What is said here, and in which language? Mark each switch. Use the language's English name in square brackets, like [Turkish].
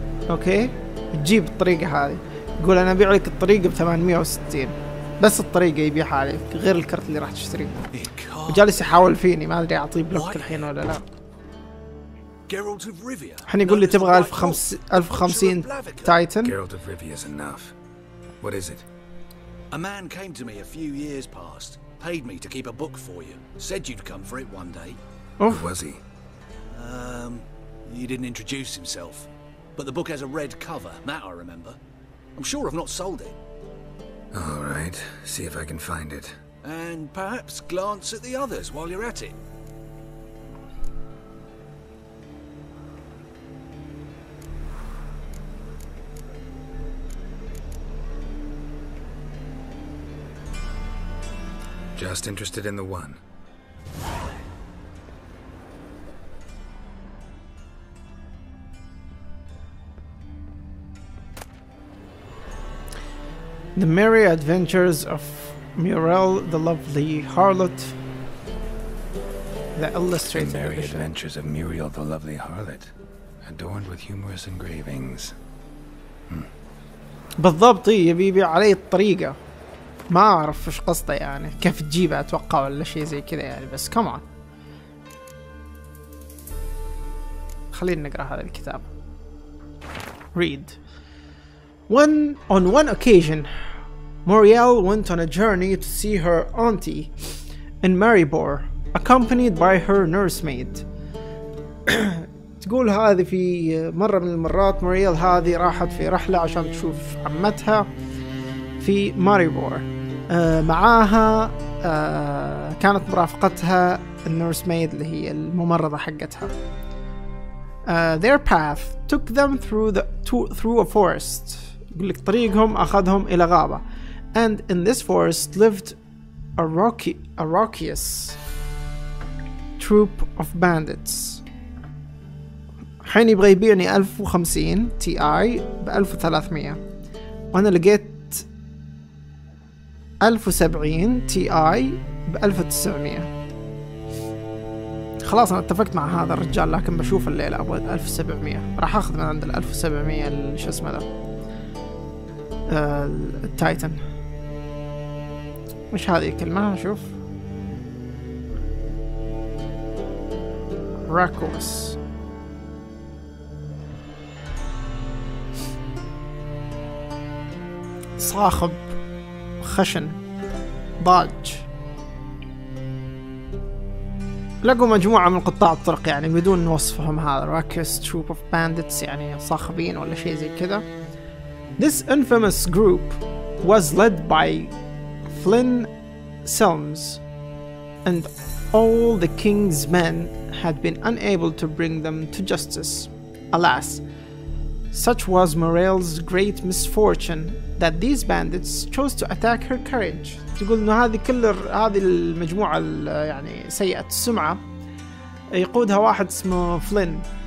[Arabic] اوكي تجيب الطريقة هذه. يقول انا ابيع لك الطريقة ب860 بس الطريقة يبيعها عليك غير الكرت اللي راح تشتريه. وجالس يحاول فيني ما ادري اعطيه بلوك الحين ولا لا. الحين يقول لي تبغى 1050 تايتن. [English] Geralt of Rivia is enough. What is it? A man came to me a few years past, paid me to keep a book for you, said you'd come for it one day. Who was he? He didn't introduce himself, but the book has a red cover, that I remember. I'm sure I've not sold it. All right, see if I can find it. And perhaps glance at the others while you're at it. Just interested in the one. The Merry Adventures of Muriel the Lovely Harlot. The illustrated The Merry Adventures of Muriel the Lovely Harlot, adorned with humorous engravings. [Arabic] بالضبط يبي يبيع علي الطريقة. ما اعرف ايش قصده يعني كيف تجيبها اتوقع ولا شيء زي كذا يعني بس كمان. خلينا نقرا هذا الكتاب. [English] Read. On one occasion, Muriel went on a journey to see her auntie in Maribor, accompanied by her nursemaid. [Arabic] تقول هذه في مرة من المرات موريال هذه راحت في رحلة عشان تشوف عمتها في ماريبور. معاها كانت مرافقتها النورسميد اللي هي الممرضة حقتها. [English] Their path took them through a forest. [Arabic] يقول لك طريقهم أخذهم إلى غابة. [English] And in this forest lived a raucous troop of bandits. [Arabic] الحين يبغى يبيعني 1050 تي اي ب 1300 وانا لقيت 1070 تي اي ب 1900. خلاص انا اتفقت مع هذا الرجال، لكن بشوف الليلة ابغى 1700. راح اخذ من عند ال 1700 شو اسمه ذا التايتن. مش هذه الكلمة؟ شوف راكوس. صاخب، خشن، ضاج. لقوا مجموعة من قطاع الطرق يعني بدون وصفهم، هذا راكوس [English] troop of bandits [Arabic] يعني صاخبين ولا شيء زي كذا. [English] This infamous group was led by Flynn Selms, and all the king's men had been unable to bring them to justice. Alas, such was Morel's great misfortune that these bandits chose to attack her carriage. [Arabic] تقول إنه هذه المجموعة يعني سيئة السمعة يقودها واحد اسمه فلين.